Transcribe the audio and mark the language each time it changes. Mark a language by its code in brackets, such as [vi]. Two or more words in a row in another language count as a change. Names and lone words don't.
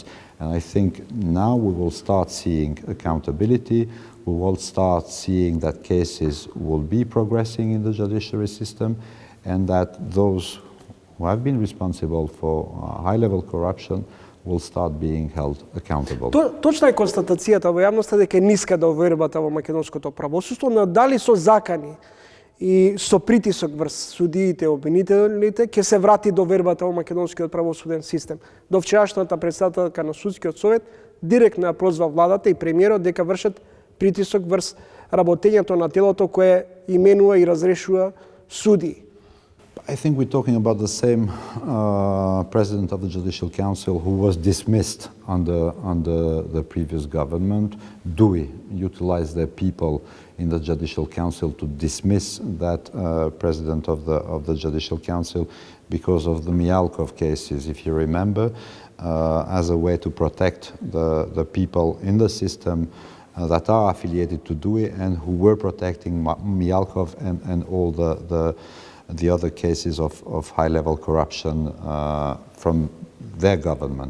[en] And I think now we will start seeing accountability, we will start seeing that cases will be progressing in the judiciary system, and that those who have been responsible for high-level corruption will start being held accountable. [mk] Точна е констатацијата во јавноста дека е ниска довербата во македонското правосудство, но дали со закани и со притисок врз судиите и обвинителите ќе се врати довербата во македонскиот правосуден систем. До вчерашната претседателка на судскиот совет директно ја прозва владата и премиерот дека вршат притисок врз работењето на телото кое именува и разрешува суди. [en] I think we're talking about the same president of the Judicial Council who was dismissed under the previous government. DUI utilized their people in the Judicial Council to dismiss that president of the Judicial Council because of the Mialkov cases, if you remember, as a way to protect the people in the system that are affiliated to DUI and who were protecting Mialkov and all the other cases of high-level corruption from their government.